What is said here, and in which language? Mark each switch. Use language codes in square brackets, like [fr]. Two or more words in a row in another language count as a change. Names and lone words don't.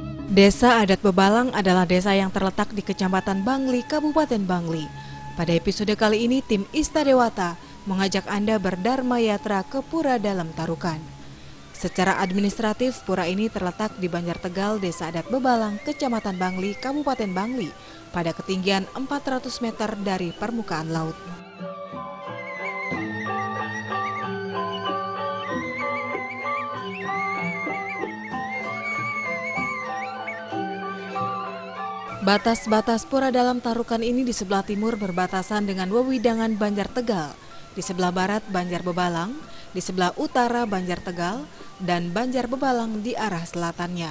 [id] Desa Adat Bebalang adalah desa yang terletak di Kecamatan Bangli, Kabupaten Bangli. Pada episode kali ini, tim Ista Dewata mengajak Anda berdharma yatra ke Pura Dalam Tarukan. Secara administratif, pura ini terletak di Banjar Tegal, Desa Adat Bebalang, Kecamatan Bangli, Kabupaten Bangli, pada ketinggian 400 meter dari permukaan laut. Batas-batas Pura Dalam Tarukan ini di sebelah timur berbatasan dengan wewidangan Banjar Tegal, di sebelah barat Banjar Bebalang, di sebelah utara Banjar Tegal, dan Banjar Bebalang di arah selatannya.